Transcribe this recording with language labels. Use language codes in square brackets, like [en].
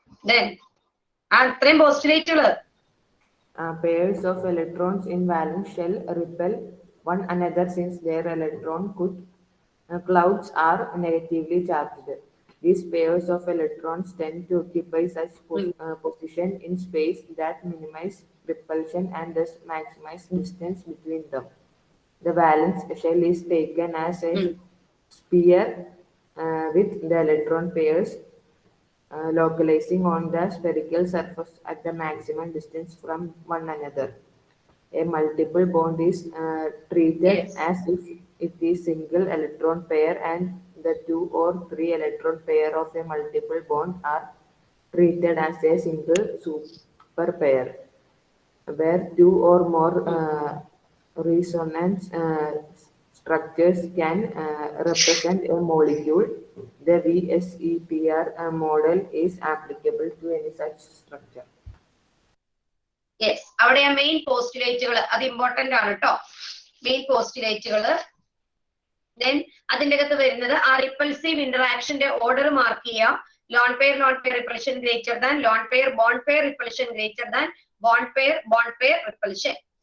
[ml] Then അത്രയും പോസ്റ്റുലേറ്റുകൾ. [en] Pairs of electrons in valence shell repel one another since their electron clouds are negatively charged. These pairs of electrons tend to occupy such position in space that minimize repulsion and thus maximize distance between them. The valence shell is taken as a sphere with the electron pairs localizing on the spherical surface at the maximum distance from one another. A multiple bond is treated as if it is single electron pair, and the 2 or 3 electron pair of a multiple bond are treated as a single super pair. Where 2 or more resonance structures can represent a molecule, the VSEPR model is applicable to any such structure. [ml] Yes, അവിടെ ആ main പോസ്റ്റുലേറ്റുകൾ അത് important ആണ് കേട്ടോ. Main പോസ്റ്റുലേറ്റുകൾ. Then അതിൻ്റെ അകത്ത് വരുന്നത് ആ repulsive ഇന്ററാക്ഷന്റെ order mark ചെയ്യുക. [en] Lone pair repulsion greater than, lone pair bond pair repulsion greater than, bond pair repulsion.